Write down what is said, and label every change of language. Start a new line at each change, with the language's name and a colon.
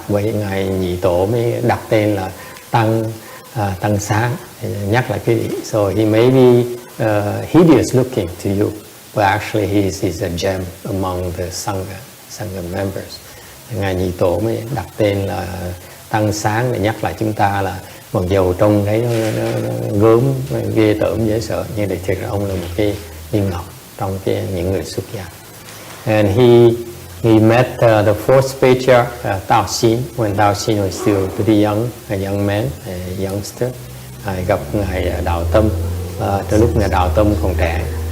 Vietnamese: Vậy ngài nhị tổ mới đặt tên là Tăng Sáng, nhắc lại cái.
English: So he may be hideous looking to you, but actually he's a gem among the sangha members.
Vietnamese: Ngài nhị tổ mới đặt tên là Tăng Sáng để nhắc lại chúng ta là mặc dầu trông thấy nó gớm ghê tởm dễ sợ, nhưng thực ra ông là một cái viên ngọc trong những người xuất gia.
English: And he met the 4th Patriarch Tao Xin when Tao Xin was still pretty young, a young man, a youngster.
Vietnamese: Gặp ngài Đạo Tâm từ lúc ngài Đạo Tâm còn trẻ.